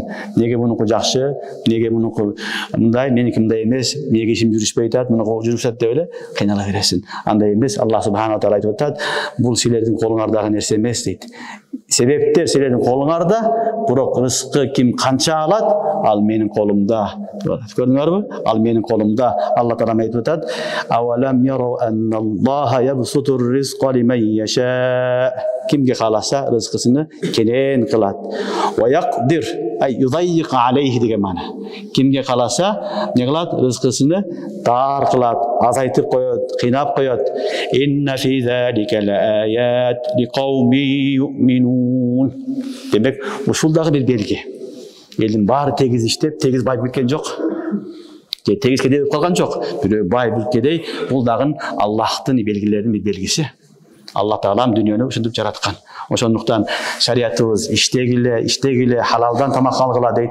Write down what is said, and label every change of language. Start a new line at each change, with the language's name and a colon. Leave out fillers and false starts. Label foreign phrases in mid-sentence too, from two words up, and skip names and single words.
Kyrgyz: Неге мунуку жакшы, неге мунуку мындай, меники мындай эмес, неге ишим жүрүшпөй атат, мунуку жүрүшөт деп эле кыйнала бересиң. Андай эмес,
Arabic: الله سبحانه وتعالى
Kyrgyz: айтып атат, бул силердин колуңардагы нерсе эмес дейт. Себептер силердин колуңарда, бирок рызкы ким канча алат, ал менин колумда. Көрдүңөрбү? Ал менин колумда. Алла таала айтып атат,
Arabic: أولم يروا أن الله يبسط الرزق لمن يشاء.
Kyrgyz: Кимге кааласа рызкысыны кенен кылат.
Arabic: ويقدر أي يضيق عليه
Kyrgyz: деген мана. Кимге кааласа не кылат? Рызкысыны тар кылат, азайтып коет, кыйнап коет.
Arabic: إن في ذلك لآيات لقوم يؤمنون.
Kyrgyz: Демек, ушул дагы бир белги. Элдин баары тегиз иштеп, тегиз байып кеткен жок. Тегиз кедей болуп калган жок. Бирөө бай, бир кедей, бул дагы Аллахтын белгилеринин бир белгиси. Алла таалам дүйнөнү ушинтип жараткан. Ошондуктан шариятыбыз иштегиле, халалдан тамак алгыла дейт.